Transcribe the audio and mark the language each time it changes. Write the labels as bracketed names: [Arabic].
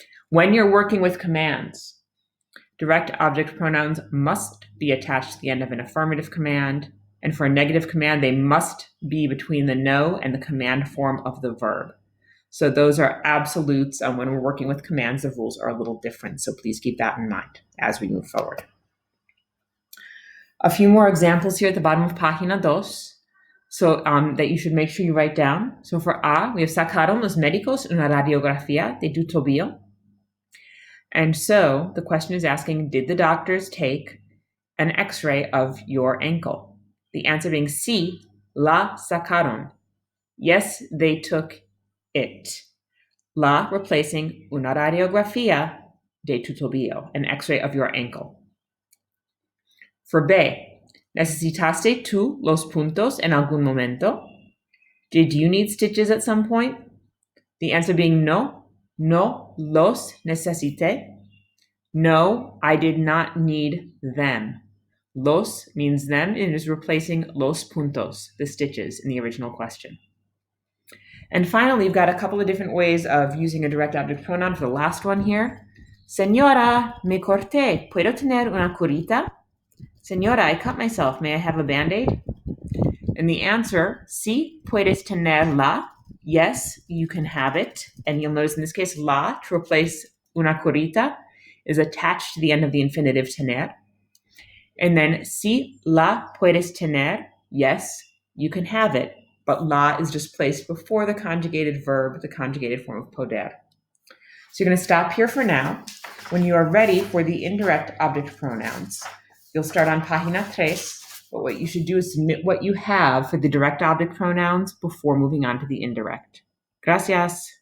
[English] When you're working with commands, direct object pronouns must be attached to the end of an affirmative command, and for a negative command, they must be between the no and the command form of the verb. So those are absolutes. When we're working with commands, the rules are a little different, so please keep that in mind as we move forward. A few more examples here at the bottom of página 2, so that you should make sure you write down. So for A, we have [Spanish] sacaron los médicos una radiografía de tu tobillo. [English] And so the question is asking, did the doctors take an x-ray of your ankle? The answer being [Spanish] sí, la sacaron. [English] Yes, they took it. La replacing [Spanish] una radiografía de tu tobillo, [English] an x-ray of your ankle. For B, [Spanish] ¿necesitaste tú los puntos en algún momento? [English] Did you need stitches at some point? The answer being [Spanish] no los necesité. [English] No, I did not need them. Los means them and is replacing los puntos, the stitches in the original question. And finally, you've got a couple of different ways of using a direct object pronoun for the last one here. [Spanish] Señora, me corté. ¿Puedo tener una curita? [English] Señora, I cut myself. May I have a Band-Aid? And the answer, [Spanish] sí, puedes tenerla. [English] Yes, you can have it. And you'll notice in this case, la, to replace una curita, is attached to the end of the infinitive tener. And then, [Spanish] sí, la puedes tener. [English] Yes, you can have it. But la is just placed before the conjugated verb, the conjugated form of poder. So you're going to stop here for now. When you are ready for the indirect object pronouns, you'll start on página 3. But what you should do is submit what you have for the direct object pronouns before moving on to the indirect. Gracias.